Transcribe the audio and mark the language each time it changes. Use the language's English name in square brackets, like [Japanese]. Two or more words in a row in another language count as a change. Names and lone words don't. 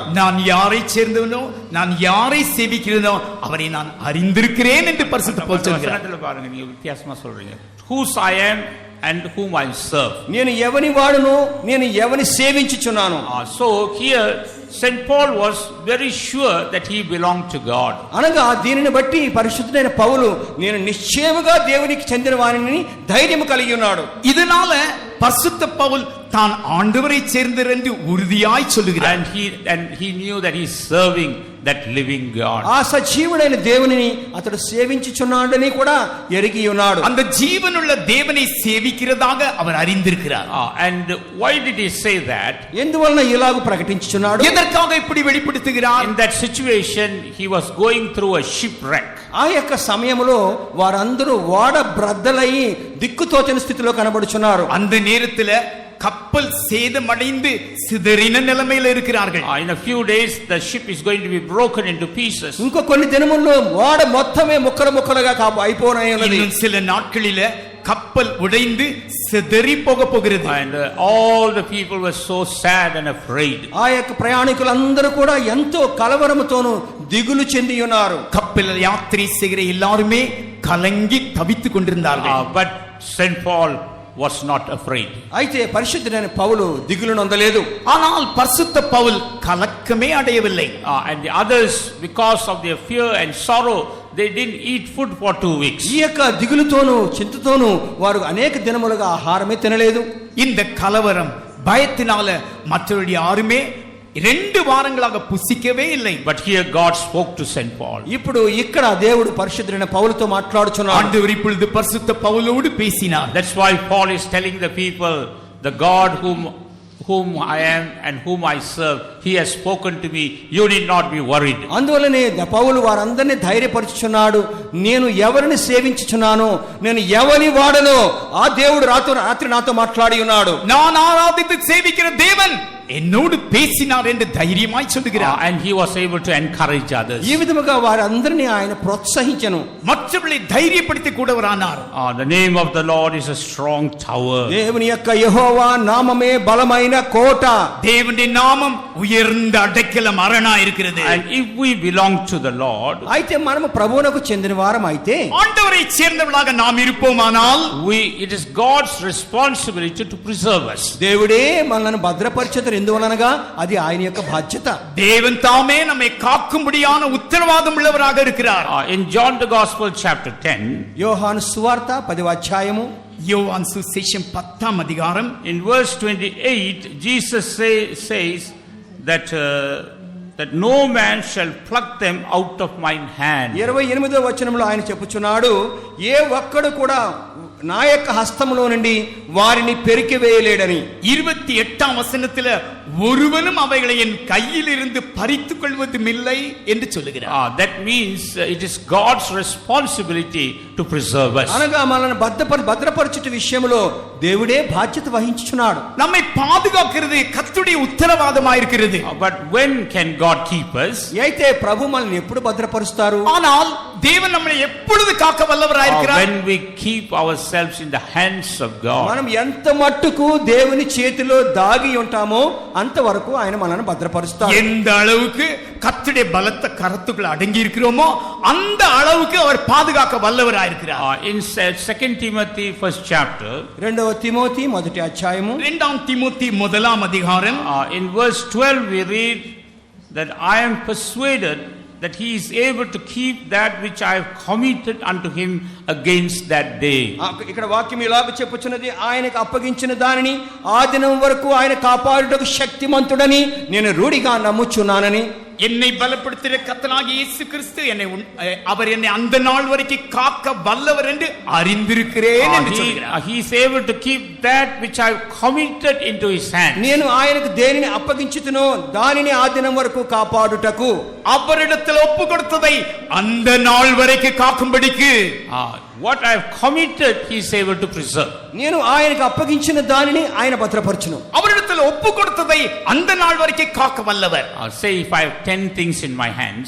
[Tamil] நான் யாரை சேர்ந்தவனோ, நான் யாரை சேவிக்கிறேனோ அவரை நான் அறிந்திருக்கிறேன் என்று பரிசுத்த பவுல் சொல்கிறார். பாருங்க, நீங்க வித்தியாசமா சொல்றீங்க. [English] Whose I am and whom I serve. [Telugu] నేను ఎవని వాడనో, నేను ఎవని సేవించుచున్నాను. [English] So here St. Paul was very sure that he belonged to God. [Telugu] అనగా దీనిని బట్టి పరిశుద్ధుడైన పౌలు నేను నిశ్చయముగా దేవునికి చెందిన వారిని ధైర్యం కలిగి ఉన్నాడు. [Tamil] இதனால பரிசுத்த பவுல் தான் ஆண்டவரை சேர்ந்தவர் என்று உறுதியாய் சொல்லுகிறார். [English] And he knew that he is serving that living God. [Telugu] ఆ సజీవుడైన దేవునిని అతడు సేవించుచున్నాడని కూడా ఎరిగి ఉన్నాడు. [Tamil] அந்த ஜீவனுள்ள தேவனை சேவிக்கிறதாக அவர் அறிந்திருக்கிறார். [English] And why did he say that? [Telugu] ఎందువలన ఇలాగూ ప్రకటించుచున్నాడు? [Tamil] எதற்காக இப்படி வெளிப்படுத்துகிறார்? [English] In that situation he was going through a shipwreck. [Telugu] ఆ యొక్క సమయంలో వారందరూ ఓడ బ్రద్దలై దిక్కుతోచని స్థితిలో కనబడుచున్నారు. [Tamil] அந்த நேரத்தில் கப்பல் சேதமடைந்து சிதறின நிலைமையில் இருக்கிறார்கள். [English] In a few days the ship is going to be broken into pieces. [Telugu] ఇంకో కొన్ని దినముల్లో ఓడ మొత్తమే ముక్కలు ముక్కలుగా అయిపోయినది. [Tamil] இன்னும் சில நாட்களில கப்பல் உடைந்து சிதறி போகிறது. [English] And all the people were so sad and afraid. [Telugu] ఆ యొక్క ప్రయాణికులందరూ కూడా ఎంతో కలవరముతోను దిగులు చెంది ఉన్నారు. [Tamil] கப்பல் யாத்திரை செய்கிற எல்லாருமே கலங்கி தவித்துக் கொண்டிருந்தார்கள். [English] But St. Paul was not afraid. [Telugu] అయితే పరిశుద్ధుడైన పౌలు దిగులు నొందలేదు. [Tamil] ஆனால் பரிசுத்த பவுல் கலக்கமே அடையவில்லை. [English] And the others, because of their fear and sorrow, they didn't eat food for 2 weeks. [Telugu] ఈ యొక్క దిగులుతోను చింతతోను వారు అనేక దినములుగా ఆహారమే తినలేదు. [Tamil] இந்த கலவரம் பயத்தினால மற்றவர்கள் யாருமே 2 வாரங்களாக புசிக்கவே இல்லை. [English] But here God spoke to St. Paul. [Telugu] ఇప్పుడు ఇక్కడ దేవుడు పరిశుద్ధుడైన పౌలుతో మాట్లాడుచున్నాడు. [Tamil] ஆண்டவர் இப்பொழுது பரிசுத்த பவுலோடு பேசினார். [English] That's why Paul is telling the people, the God whom I am and whom I serve, he has spoken to me, you need not be worried. [Telugu] అందువల్లనే పౌలు వారందరినీ ధైర్యపరుచుచున్నాడు. నేను ఎవరిని సేవించుచున్నానో, నేను ఎవని వాడనో ఆ దేవుడు రాత్రి నాతో మాట్లాడి ఉన్నాడు. [Tamil] நான் ஆராதித்து சேவிக்கிற தேவன் என்னோடு பேசினார் என்று தைரியமாய் சொல்லுகிறார். [English] And he was able to encourage others. [Telugu] ఈ విధముగా వారందరినీ ఆయన ప్రోత్సహించెను. [Tamil] மற்றவர்களை தைரியப்படுத்தி கூடவரானார். [English] The name of the Lord is a strong tower. [Telugu] దేవుని యొక్క యెహోవా నామమే బలమైన కోట. [Tamil] தேவனுடைய நாமம் உயர்ந்த அடைக்கலம் அரணா இருக்கிறது. [English] And if we belong to the Lord, [Telugu] అయితే మనము ప్రభువునకు చెందిన వారం అయితే, [Tamil] ஆண்டவரை சேர்ந்தவர்களாக நாம் இருப்போமானால், [English] it is God's responsibility to preserve us. [Telugu] దేవుడే మనల్ని భద్రపరిచేది. ఎందువలనగా అది ఆయన యొక్క బాధ్యత. [Tamil] தேவன் தாமே நம்மை காக்கும்படியான உத்தரவாதம் உள்ளவராக இருக்கிறார். [English] In John the Gospel chapter 10, [Telugu] యోహాను సువార్త 10వ అధ్యాయము, [Tamil] யோவான் சுவிசேஷம் 10ஆம் அதிகாரம், [English] in verse 28, Jesus says that no man shall pluck them out of mine hand. [Telugu] 28వ వచనంలో ఆయన చెప్పుచున్నాడు, ఏ ఒక్కడు కూడా నా యొక్క హస్తములో నుండి వారిని పెరికి వేయలేడని. [Tamil] 28ஆம் வசனத்தில் ஒருவனும் அவைகளை என் கையில் இருந்து பறித்துக் கொள்வதுமில்லை என்று சொல்லுகிறார். [English] That means it is God's responsibility to preserve us. [Telugu] అనగా మనల్ని భద్రపరచుట విషయంలో దేవుడే బాధ్యత వహించుచున్నాడు. [Tamil] நம்மை பாதுகாக்கிறது கர்த்தருடைய உத்தரவாதமாயிருக்கிறது. [English] But when can God keep us? [Telugu] అయితే ప్రభు మనల్ని ఎప్పుడు భద్రపరుస్తారు? [Tamil] ஆனால் தேவன் நம்மை எப்பொழுது காக்க வல்லவராயிருக்கிறார்? [English] When we keep ourselves in the hands of God. [Telugu] మనం ఎంత మట్టుకు దేవుని చేతిలో దాగి ఉంటామో అంతవరకు ఆయన మనల్ని భద్రపరుస్తాడు. [Tamil] எந்த அளவுக்கு கர்த்தருடைய பலத்த கரத்துக்குள்ள அடங்கி இருக்கிறோமோ அந்த அளவுக்கு அவர் பாதுகாக்க வல்லவராயிருக்கிறார். [English] In 2 Timothy first chapter, [Telugu] రెండవ తిమోతి మొదటి అధ్యాయము [Tamil] 2 தீமோத்தேயு முதலாம் அதிகாரம் [English] in verse 12 we read that I am persuaded that he is able to keep that which I have committed unto him against that day. [Telugu] ఇక్కడ వాక్యం ఇలాగ చెప్పుచున్నది, ఆయనకు అప్పగించిన దానిని ఆ దినం వరకు ఆయన కాపాడుటకు శక్తిమంతుడని నేను రూఢిగా నమ్ముచున్నానని. [Tamil] என்னை பலப்படுத்துகிற கர்த்தனாகிய இயேசு கிறிஸ்து அவர் என்னை அந்த நாள் வரைக்கும் காக்க வல்லவர் என்று அறிந்திருக்கிறேன் என்று சொல்கிறார். [English] He is able to keep that which I have committed into his hand. [Telugu] నేను ఆయనకు దేనిని అప్పగించుతునో దానిని ఆ దినం వరకు కాపాడుటకు, [Tamil] அவரிடத்தில் ஒப்பு கொடுத்ததை அந்த நாள் வரைக்கும் காக்கும்படிக்கு [English] What I have committed he is able to preserve. [Telugu] నేను ఆయనకు అప్పగించిన దానిని ఆయన భద్రపరచును. [Tamil] அவரிடத்தில் ஒப்பு கொடுத்ததை அந்த நாள் வரைக்கும் காக்க வல்லவர். [English] Say if I have 10 things in my hands.